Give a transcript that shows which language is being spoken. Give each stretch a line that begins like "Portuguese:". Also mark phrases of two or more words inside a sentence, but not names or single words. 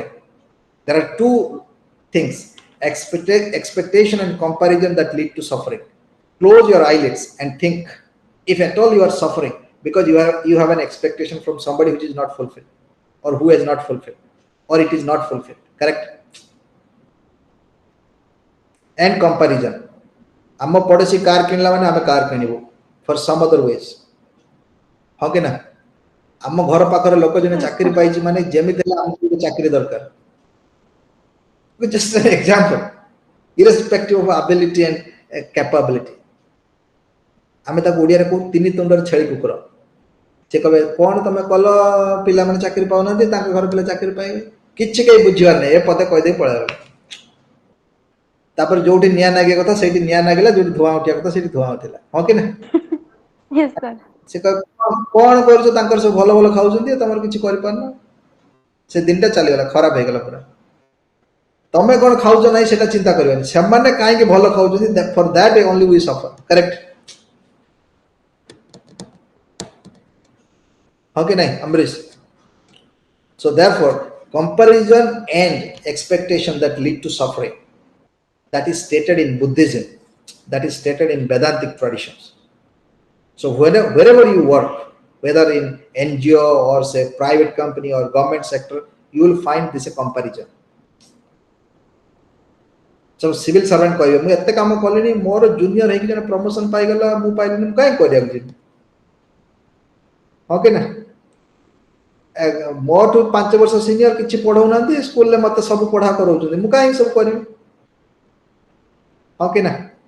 English: There are two things, expectation and comparison, that lead to suffering. Close your eyelids and think, if at all you are suffering because you have an expectation from somebody which is not fulfilled, or who has not fulfilled, or it is not fulfilled, correct? And comparison,
Odia: ଆମ ପଡ଼ୋଶୀ କାର କିଣିଲା ମାନେ ଆମେ କାର କିଣିବୁ
English: for some other ways,
Odia: ହଁ କି ନା? ଆମ ଘର ପାଖରେ ଲୋକ ଜଣେ
English: Yes,
Odia: ଚାକିରି
English: sir.
Odia: ପାଇଛି ମାନେ ଯେମିତି ହେଲେ ଆମକୁ ଗୋଟେ ଚାକିରି ଦରକାର,
English: just an example, irrespective of ability and capability.
Odia: ଆମେ ତାକୁ ଓଡ଼ିଆରେ କହୁ ତିନି ତୁଣ୍ଡର ଛେଳି କୁକୁର। ସେ କହିବେ କ'ଣ ତମେ କଲ ପିଲାମାନେ ଚାକିରି ପାଉନାହାନ୍ତି, ତାଙ୍କ ଘର ପିଲା ଚାକିରି ପାଇବେ, କିଛି କେହି ବୁଝିବାର ନାହିଁ, ଏ ପଦେ କହିଦେଇ ପଳେଇବ। ତାପରେ ଯୋଉଠି ନିଆଁ ନାଗିବା କଥା ସେଇଠି ନିଆଁ ନାଗିଲା, ଯୋଉଠି ଧୂଆଁ ଉଠିବା କଥା ସେଇଠି ଧୂଆଁ ଉଠିଲା, ହଁ କି ନା?
English: Yes, sir.
Odia: ସେ କ'ଣ କରୁଛ, ତାଙ୍କର ସବୁ ଭଲ ଭଲ ଖାଉଛନ୍ତି, ତମର କିଛି କରିପାରୁନ। ସେ ଦିନଟା ଚାଲିଗଲା, ଖରାପ ହେଇଗଲା ପୁରା। ତମେ କ'ଣ ଖାଉଛ ନାହିଁ ସେଟା ଚିନ୍ତା କରିବାନି, ସେମାନେ କାହିଁକି ଭଲ ଖାଉଛନ୍ତି,
English: for that only we suffer, correct?
Odia: ହଁ କି ନାହିଁ ଅମ୍ବରୀଶ?
English: So therefore, comparison and expectation that lead to suffering, that is stated in Buddhism, that is stated in Vedantic traditions. So wherever you work, whether in NGO or say private company or government sector, you will find this a comparison. So civil servant
Odia: କହିବେ ମୁଁ ଏତେ କାମ କଲିଣି, ମୋର ଜୁନିୟର ହେଇକି ଜଣେ ପ୍ରମୋଶନ ପାଇଗଲା, ମୁଁ ପାଇଲିନି, ମୁଁ କାହିଁ କରିବାକୁ ଯିବି, ହଁ କି ନା? ମୋଠୁ 5 ବର୍ଷ ସିନିୟର କିଛି ପଢଉନାହାନ୍ତି, ସ୍କୁଲରେ ମତେ ସବୁ ପଢା କରାଉଛନ୍ତି, ମୁଁ କାହିଁ ସବୁ କରିବି, ହଁ କି ନା?